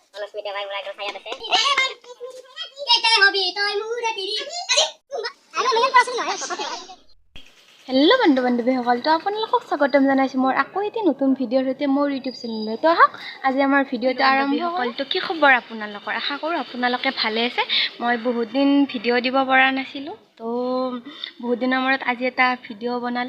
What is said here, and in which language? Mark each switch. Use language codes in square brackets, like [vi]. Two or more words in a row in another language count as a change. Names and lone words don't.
[as] অস্মিতা ভাই মোরা ছায়া আছে এইটাই হবি তুই মুরে তিরি আরে মেন পছন্দ হয় কথা হেল্ল' বন্ধু বান্ধৱীসকল তো আপোনালোকক স্বাগতম জনাইছোঁ মোৰ আকৌ এটি নতুন ভিডিঅ'ৰ সৈতে মোৰ ইউটিউব চেনেললৈ তো আহক আজি আমাৰ ভিডিঅ'টো আৰম্ভ কৰোঁ। তো কি খবৰ আপোনালোকৰ? আশা কৰোঁ আপোনালোকে ভালে আছে। মই বহুত দিন ভিডিঅ' দিব পৰা নাছিলোঁ, তো বহুত দিনৰ মূৰত আজি এটা ভিডিঅ' বনালোঁ।